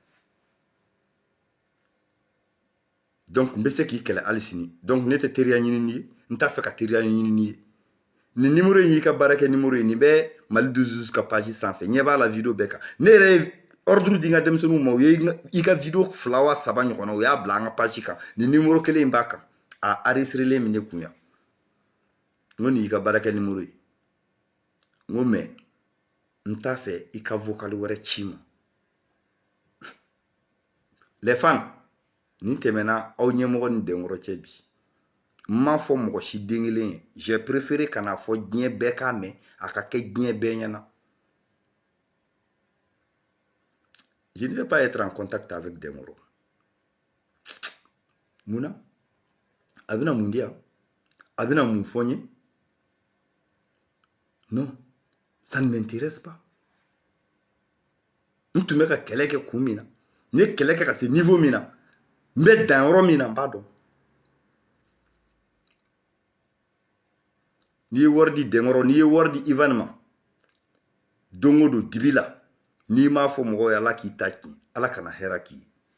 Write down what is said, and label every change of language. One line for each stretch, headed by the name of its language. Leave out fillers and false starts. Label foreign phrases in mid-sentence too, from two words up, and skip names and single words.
Bambara: donc n bɛ se k'i kɛlɛ hali sini donc ne tɛ teriya ɲini n'i ye n t'a fɛ ka teriya ɲini n'i ye nin numéro in y'i ka baarakɛ numéro ye nin bɛ Mali 12 ka page sanfɛ ɲɛ b'a la vidéo bɛɛ kan ne yɛrɛ ye ordre di n ka denmisɛnninw ma u ye i ka vidéo 2 wa 3 ɲɔgɔnna u y'a bila an ka page kan nin numéro kelen in b'a kan a enregistrelen min ne kun yan n ko nin y'i ka baarakɛ numéro ye n ko mais n t'a fɛ i ka vocal wɛrɛ ci ma
French: les fans
Bambara: nin tɛmɛna aw ɲɛmɔgɔ ni Denkɔrɔ cɛ bi n m'a fɔ mɔgɔ si den kelen ye
French: j'ai préféré
Bambara: ka n'a fɔ diɲɛ bɛɛ k'a mɛn a ka kɛ diɲɛ bɛɛ ɲɛna
French: je ne vais pas être en contact avec
Bambara: Denkɔrɔ munna a bɛna mun di yan a bɛna mun fɔ n ye
French: non ça ne m'intéresse pas
Bambara: n tun bɛ ka kɛlɛ kɛ kun min na n ye kɛlɛ kɛ ka se niveau min na n bɛ dan yɔrɔ min na n b'a dɔn n'i ye wari di Denkɔrɔ n'i ye wari di Ivan ma don o don dibi la n'i m'a fɔ mɔgɔw ye ala k'i ta tiɲɛ ala kana hɛrɛ k'i ye